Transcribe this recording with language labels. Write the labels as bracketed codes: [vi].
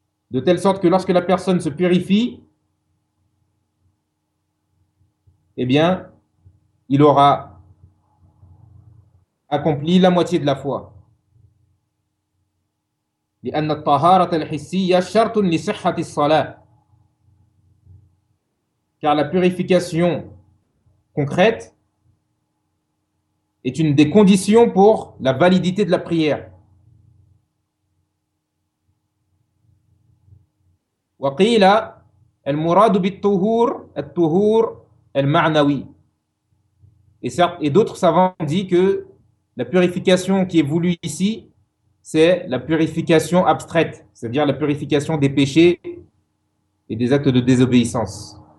[fr] De telle sorte que lorsque la personne se purifie, eh bien, il aura accompli la moitié de la foi. [ar] لأن الطهارة الحسية شرط لصحة الصلاة. [fr] Car la purification concrète est une des conditions pour la validité de la prière. [ar] وقيل المراد بالطهور الطهور المعنوي. [fr] Et d'autres savants ont dit que la purification qui est voulue ici, c'est la purification abstraite, c'est-à-dire la purification des péchés et des actes de désobéissance.